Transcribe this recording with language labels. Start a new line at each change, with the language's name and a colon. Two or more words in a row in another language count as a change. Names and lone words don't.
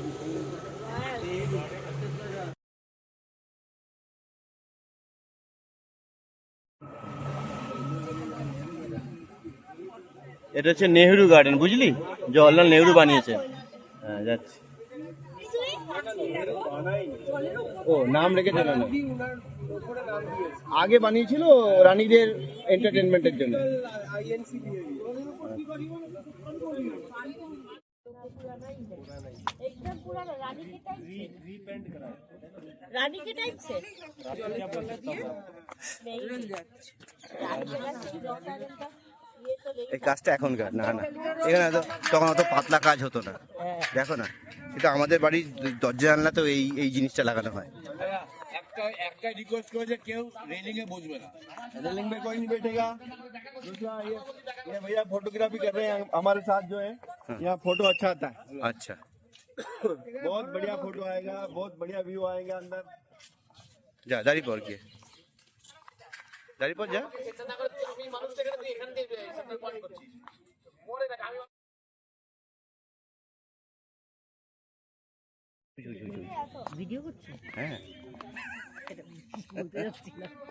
Bangla: এটা হচ্ছে নেহেরু গার্ডেন, বুঝলি? জওয়াহরলাল নেহেরু বানিয়েছে। হ্যাঁ যাচ্ছি। ও নাম রেখেছে না, আগে বানিয়েছিল রানীদের এন্টারটেনমেন্টের জন্য।
Hindi: एकदम पूरा रानी के टाइप रानी के टाइप से
Bangla: এই কাজটা এখনকার না, না এখানে তখন অত পাতলা কাজ হতো না, দেখো না। কিন্তু আমাদের বাড়ির দরজা জানলা তো এই এই জিনিসটা লাগানো হয়। একটা রিকোয়েস্ট করেছে, কেউ রেলিং এ বসবে না।
Hindi: रेलिंग में कोई नहीं बैठेगा। दूसरा ये भैया फोटोग्राफी कर रहे हैं हमारे साथ जो है, यहाँ फोटो अच्छा आता है,
Bangla: আচ্ছা
Hindi: बहुत बढ़िया फोटो आएगा, बहुत बढ़िया व्यू आएगा अंदर।
Bangla: যা দাঁড়িয়ে পর, গিয়ে দাঁড়িয়ে পর যা। ভিডিও করছি হ্যাঁ বলতে যাচ্ছি না